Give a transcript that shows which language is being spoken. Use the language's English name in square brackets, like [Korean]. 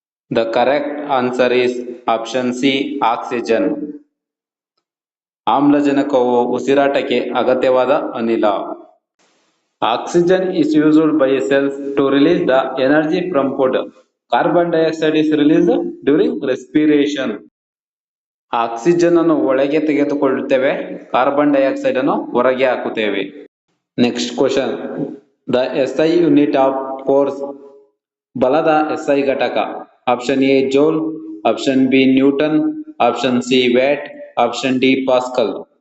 [English] The correct answer is option C oxygen. [Kannada] ಆಮ್ಲಜನಕವು ಉಸಿರಾಟಕ್ಕೆ ಅಗತ್ಯವಾದ ಅನಿಲ. [English] Oxygen is used by cells to release the energy from food. Carbon dioxide is released during respiration. [Kannada] Oxygen ಅನ್ನು ಒಳಗೆ ತೆಗೆದುಕೊಳ್ಳುತ್ತೇವೆ, carbon dioxide ಅನ್ನು ಹೊರಗೆ ಹಾಕುತ್ತೇವೆ. [English] Next question. The SI unit of force. [Kannada] ಬಲದ SI ಘಟಕ. [English] Option A joule, option B newton, option C watt, option D pascal.